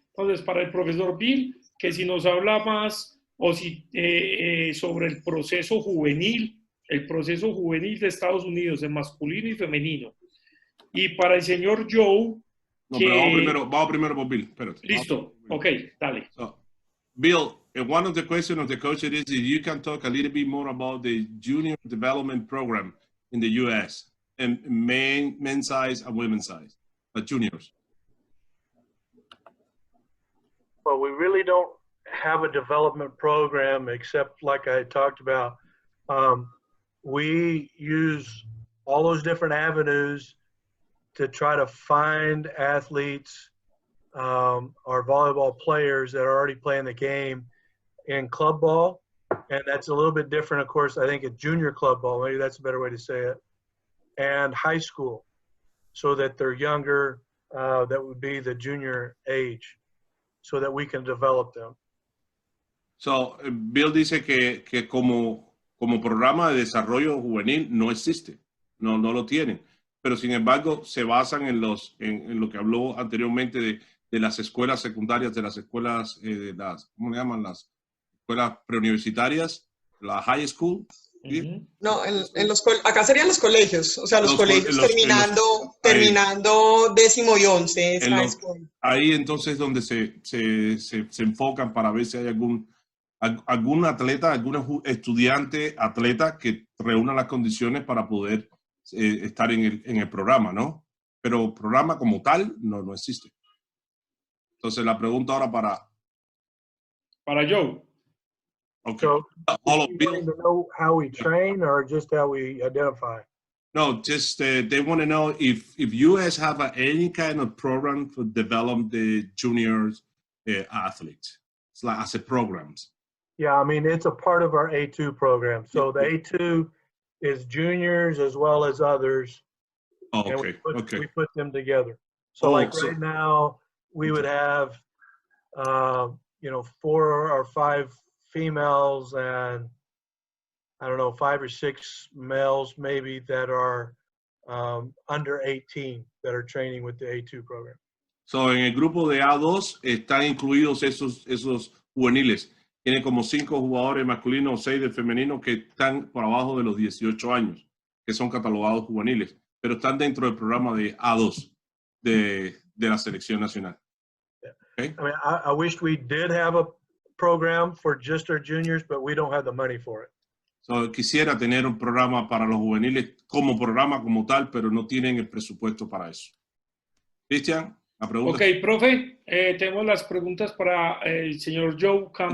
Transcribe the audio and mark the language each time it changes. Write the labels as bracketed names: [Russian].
[Spanish] Entonces, para el profesor Bill, que si nos habla más o si sobre el proceso juvenil de Estados Unidos, en masculino y femenino. Y para el señor Joe, No, pero vamos primero por Bill. Espérate. Listo, ok, dale. [English] So, Bill, one of the questions of the coach is if you can talk a little bit more about the junior development program in the U.S. and men's size and women's size, but juniors. Well, we really don't have a development program except like I talked about. We use all those different avenues to try to find athletes, our volleyball players that are already playing the game in club ball. And that's a little bit different, of course, I think it's junior club ball, maybe that's a better way to say it, and high school, so that they're younger, that would be the junior age, so that we can develop them. [Spanish] So, Bill dice que como programa de desarrollo juvenil no existe, no lo tienen. Pero sin embargo se basan en lo que habló anteriormente de las escuelas secundarias, de las escuelas, ¿cómo le llaman? Las escuelas preuniversitarias, la high school. ¿Sí? No, acá serían los colegios, o sea, los colegios terminando 10º y 11. Ahí entonces donde se enfocan para ver si hay algún atleta, algún estudiante atleta que reúna las condiciones para poder estar en el programa, ¿no? Pero programa como tal no existe. Entonces la pregunta ahora para Joe. [English] Okay. So, you want to know how we train or just how we identify? No, just they want to know if you guys have any kind of program to develop the juniors athletes. It's like as a programs. Yeah, I mean, it's a part of our A2 program. So the A2 is juniors as well as others. Oh, okay. And we put them together. So right now we would have, 4 or 5 females and I don't know, 5 or 6 males maybe that are under 18 that are training with the A2 program. [Spanish] So en el grupo de A2 están incluidos esos juveniles. Tiene como 5 jugadores masculinos o 6 de femenino que están por abajo de los 18 años, que son catalogados juveniles, pero están dentro del programa de A2 de la selección nacional. [English] Okay? I mean, I wish we did have a program for just our juniors, but we don't have the money for it. [Spanish] So, quisiera tener un programa para los juveniles como programa como tal, pero no tienen el presupuesto para eso. Cristian, la pregunta. Ok, profe, tenemos las preguntas para el señor Joe Campbell.